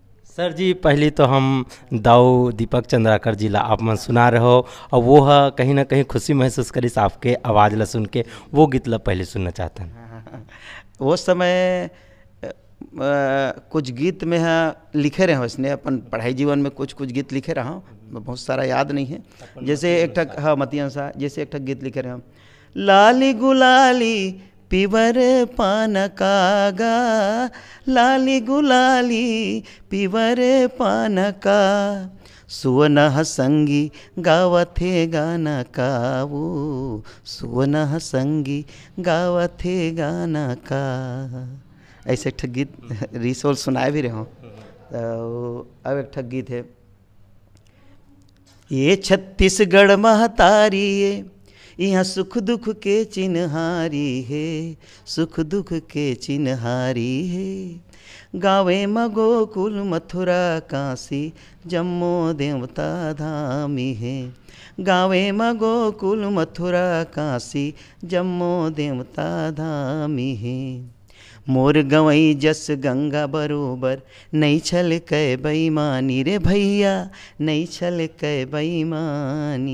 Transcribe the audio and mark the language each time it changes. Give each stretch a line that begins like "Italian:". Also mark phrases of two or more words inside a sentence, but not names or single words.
Chhattisgarhi: सर जी पहली तो हम दाऊ दीपक चंद्राकर जी ला आप मन सुना रहे हो और वो है कहीं ना कहीं खुशी महसूस करीस आपके आवाज़ ला सुन के, वो गीत ला पहले सुनना चाहता हूँ। वो समय कुछ गीत में लिखे रहे हो इसने अपन पढ़ाई जीवन में कुछ कुछ गीत लिखे रहा हूँ, बहुत सारा याद नहीं है। जैसे एक ठक हाँ मतियन सा जैसे एक ठक गीत लिखे रहे हम, लाली गुलाली पिवर पान कागा, लाली गुलाली पिवर पान का, सुवनह संगी गावथे गाना काऊ, सुवनह संगी गावथे गाना का। ऐसे एक ठक गीत रिसोल सुनाए भी रहे हो। तो अब एक ठक गीत है, ये छत्तीसगढ़ महतारी है, यहाँ सुख दुख के चिन्हारी है, सुख दुख के चिन्हारी है। गावे मगोकुल मथुरा काशी, जम्मो देवता धामी है। गावे मगोकुल मथुरा काशी, जम्मो देवता धामी है। मोर गवई जस गंगा बरोबर, नहीं छल कै बेईमानी रे भैया, नहीं छल कै बेईमानी।